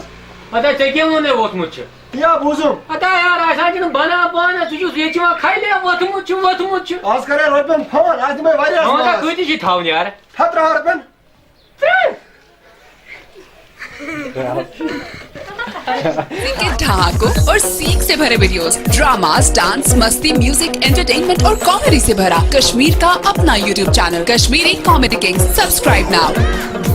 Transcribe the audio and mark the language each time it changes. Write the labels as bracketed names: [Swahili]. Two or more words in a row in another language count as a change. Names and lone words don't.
[Kashmiri] اَدا ژےٚ کیٛاہ ووٚنُے ووٚتھمُت چھُ تی بوٗزُم اَدا یارٕ اَسہِ حظ چھُنہٕ بَنان پانہٕ ژٕ چھُس ییٚتہِ یِوان کھَلے ووٚتھمُت چھُ آز کَرے رۄپیَن فون آز دِمے واریاہ کۭتِس چھِ تھاوُن یارٕ 17 رۄپیَن [Hindi] के ठहाकों और सीख से भरे वीडियोस, ड्रामास, डांस, मस्ती, म्यूजिक, एंटरटेनमेंट और कॉमेडी से भरा कश्मीर का अपना YouTube चैनल कश्मीरी कॉमेडी किंग। [English] subscribe now.